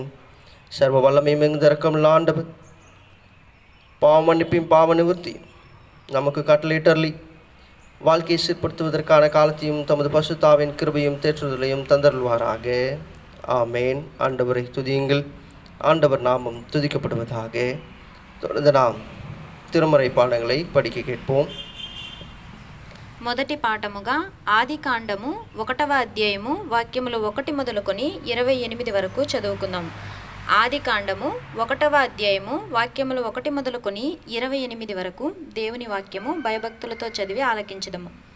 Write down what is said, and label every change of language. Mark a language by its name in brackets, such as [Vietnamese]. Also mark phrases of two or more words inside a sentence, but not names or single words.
[Tamil] சர்வ வல்லமை மிகுந்த இரக்கமுள்ள ஆண்டவர், பாவ மன்னிப்பையும் பாவ நிவர்த்தியும் நமக்கு கட்டளையிட்டருளி வாழ்க்கையை சீர்படுத்துவதற்கான காலத்தையும் தமது பரிசுத்தாவின் கிருபையும் தேற்றுதலையும் தந்தருள்வாராக. ஆமேன். ஆண்டவரை துதியுங்கள். ஆண்டவர் நாமம் துதிக்கப்படுவதாக. தொடர்ந்து நாம் திருமறை பாடங்களை படிக்க கேட்போம். [Telugu] మొదటి పాఠముగా ఆది కాండము 1వ అధ్యాయము వాక్యములు 1 మొదలుకొని 28 వరకు చదువుకుందాం. ఆది కాండము 1వ అధ్యాయము వాక్యములు 1 మొదలుకొని 28 వరకు దేవుని వాక్యము భయభక్తులతో చదివి ఆలకించుదాము.